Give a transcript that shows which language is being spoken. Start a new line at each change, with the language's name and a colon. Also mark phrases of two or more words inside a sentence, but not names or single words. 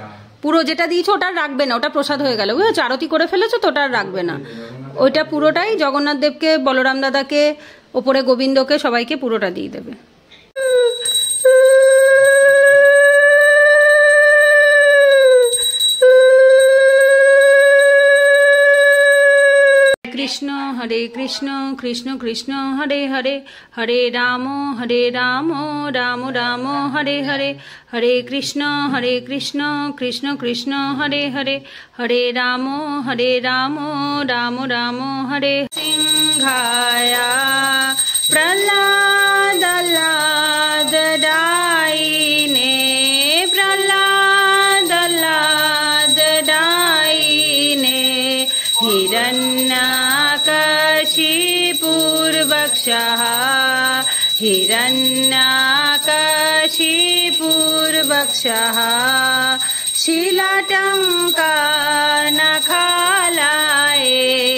Bangla: পুরো যেটা দিয়েছো ওটা রাখবে না, ওটা প্রসাদ হয়ে গেল, বুঝেছো? আরতি করে ফেলেছো তো ওটা রাখবে না, ওইটা পুরোটাই জগন্নাথ দেবকে, বলরাম দাদাকে, ওপরে গোবিন্দকে, সবাইকে পুরোটা দিয়ে দেবে।
Sanskrit: कृष्ण कृष्ण कृष्ण हरे हरे हरे राम राम राम हरे हरे। हरे कृष्ण कृष्ण कृष्ण हरे हरे हरे राम राम राम हरे। सिंहाया प्रहलाद दायिने प्रहलाद दायिने हिरण्यकशिपुर्वक्षः हिरण्यकशिपुर्वक्षः शिलाटङ्कानखालाये